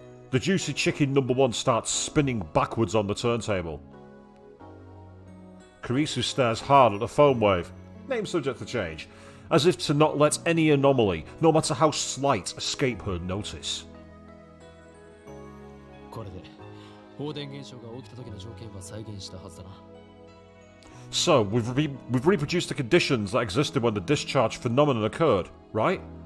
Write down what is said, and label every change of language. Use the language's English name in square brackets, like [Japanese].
[English] The juicy chicken number 1 starts spinning backwards on the turntable. Kurisu stares hard at the Phonewave, name subject to change, as if to not let any anomaly, no matter how slight, escape her notice. [Japanese] これで放電現象が起きた時の条件は再現したはずだな。 [English] So, we've reproduced the conditions that existed when the discharge phenomenon occurred, right?